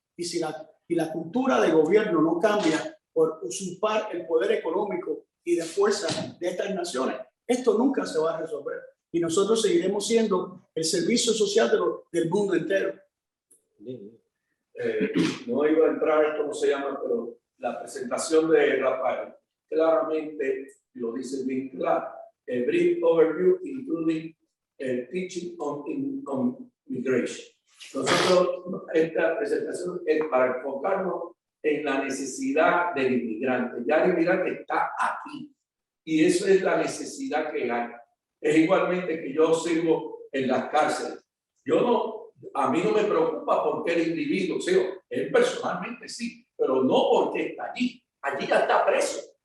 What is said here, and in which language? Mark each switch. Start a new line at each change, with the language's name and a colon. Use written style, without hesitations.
Spanish: Y si la cultura de gobierno no cambia por usurpar el poder económico y de fuerza de estas naciones, esto nunca se va a resolver. Y nosotros seguiremos siendo el servicio social del mundo entero. No iba a entrar esto, no se llama, pero la presentación de Rafael claramente lo dice bien claro.
English: A brief overview including teaching on migration.
Spanish: Nosotros, esta presentación es para enfocarnos en la necesidad del inmigrante. Ya el inmigrante está aquí y eso es la necesidad que hay. Es igualmente que yo sirvo en las cárceles. A mí no me preocupa porque el individuo, o sea, él personalmente sí, pero no porque está allí. Allí ya está preso.